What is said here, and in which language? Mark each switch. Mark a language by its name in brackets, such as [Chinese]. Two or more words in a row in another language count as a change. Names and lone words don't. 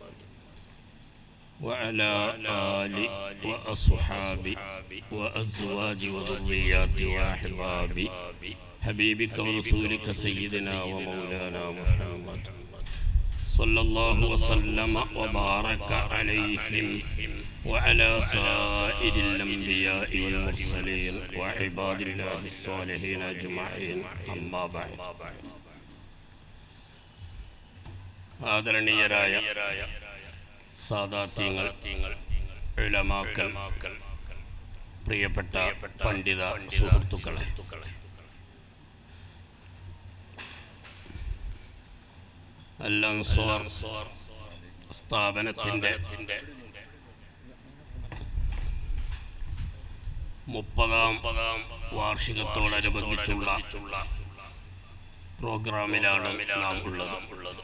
[Arabic] وعلى آل وأصحاب وأزواج وذريات وأحباب حبيبك ورسولك سيدنا ومولانا محمد صلى الله وسلم وبارك عليهم وعلى سائر الأنبياء والمرسلين وعباد الله الصالحين أجمعين. أما بعد. [Malayalam] ആദരണീയരായ സാദാത്യങ്ങൾ, ഉലമാക്കൾ, പ്രിയപ്പെട്ട പണ്ഡിത സുഹൃത്തുക്കളെ, അൽ-അൻസ്വാർ സ്ഥാപനത്തിൻ്റെ 30ാം വാർഷികത്തോടനുബന്ധിച്ചുള്ള പ്രോഗ്രാമിലാണ് നാം ഉള്ളത്.